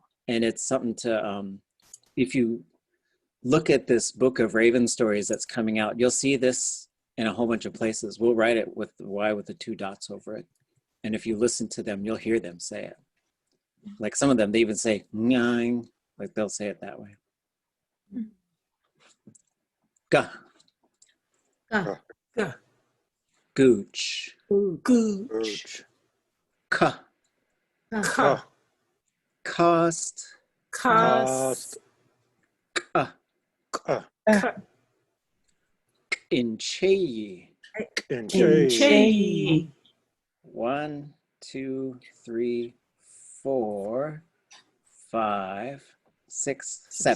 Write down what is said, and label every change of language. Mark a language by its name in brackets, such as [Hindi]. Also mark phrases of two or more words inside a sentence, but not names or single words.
[English] And it's something to, if you look at this book of Raven stories that's coming out, you'll see this in a whole bunch of places. We'll write it with the Y with the 2 dots over it. And if you listen to them, you'll hear them say it. Like some of them, they even say, nyang, like they'll say it that way. Ga. Ga. Ga. Gooch. Gooch. Ka. Ka. Cost. Cost. Ka. Ka. Ka. Incheyi. Incheyi. 1, 2, 3, 4, 5, 6, 7.